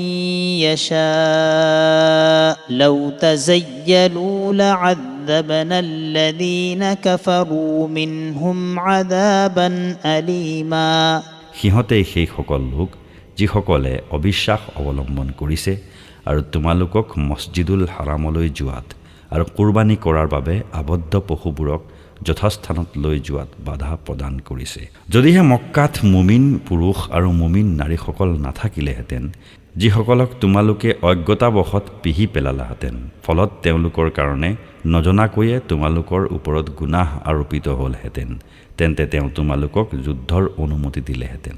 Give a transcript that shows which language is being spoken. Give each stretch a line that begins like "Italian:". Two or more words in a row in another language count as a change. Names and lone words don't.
Arabic: يشاء لو تزيلوا لعذبنا الذين كفروا منهم عذابا أليما
Assamese: সিহঁতেই সেইসকল লোক যিসকলে অবিশ্বাস অৱলম্বন কৰিছে আৰু তোমালোকক মছজিদুল হাৰামলৈ যোৱাত আৰু কুৰবানী কৰাৰ বাবে আবদ্ধ পশুবোৰক যথাস্থানত লৈ যোৱাত বাধা প্ৰদান কৰিছে। যদিহে মক্কাত মুমিন পুৰুষ আৰু মুমিন নাৰীসকল নাথাকিলেহেঁতেন, যিসকলক তোমালোকে অজ্ঞতাবশত পিহি পেলালাহেঁতেন, ফলত তেওঁলোকৰ কাৰণে নজনাকৈয়ে তোমালোকৰ ওপৰত গুনাহ আৰোপিত হ'লহেঁতেন, তেন্তে তেওঁ তোমালোকক যুদ্ধৰ অনুমতি দিলেহেঁতেন।